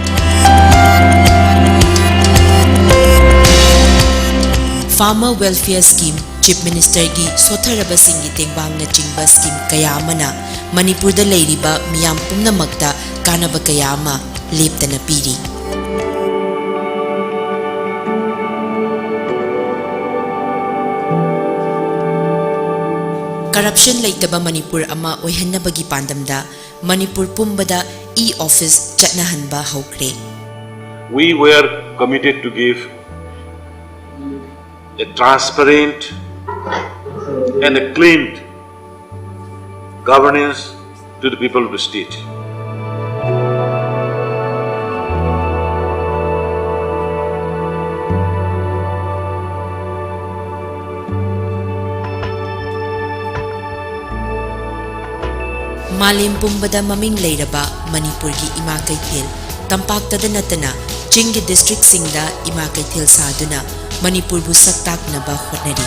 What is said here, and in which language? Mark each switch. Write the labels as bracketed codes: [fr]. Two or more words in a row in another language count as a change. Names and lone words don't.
[en] Farmer Welfare Scheme [mni] Chief Minister gi sotharaba singhi tengbang na chingba scheme kaya amana Manipur da leiriba miyam pumnamakta kanaba kaya ama leptana piri. Corruption laitaba Manipur ama oihannabagi pandamda Manipur pumbada e-office chatnahanba haukre. [en] We were committed to give a transparent and a clean governance to the people of the state. [mni] Malim pumbada maming leiraba Manipur gi ima kaithil tampaktada natana chingi district singda ima kaithil saduna Manipur bu saktak naba hotnari.